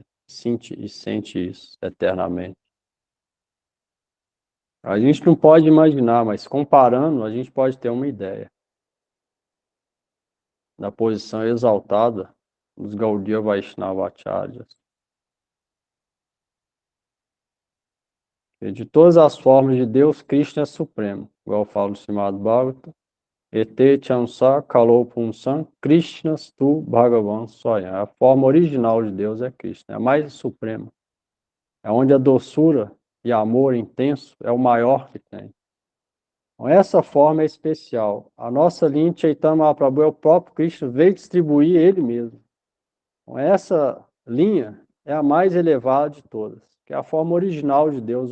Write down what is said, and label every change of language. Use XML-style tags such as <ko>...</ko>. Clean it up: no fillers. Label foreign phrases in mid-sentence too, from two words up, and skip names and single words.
<pt>Sente isso eternamente. A gente não pode imaginar, mas comparando, a gente pode ter uma ideia da posição exaltada dos Gaudiya Vaishnava Acharyas. E de todas as formas de Deus, Krishna é supremo. Igual eu falo no Srimad Bhagavatam.</pt> <sa>एते चांश कलाः पुंसः कृष्णस् तु भगवान् स्वयम्.</sa> <pt>A forma original de Deus é Krishna, é a mais suprema. É onde a doçura e amor intenso é o maior que tem. Então, essa forma é especial. A nossa linha de Chaitanya Mahaprabhu é o próprio Krishna, veio distribuir ele mesmo. Então, essa linha é a mais elevada de todas, que é a forma original de Deus.</pt>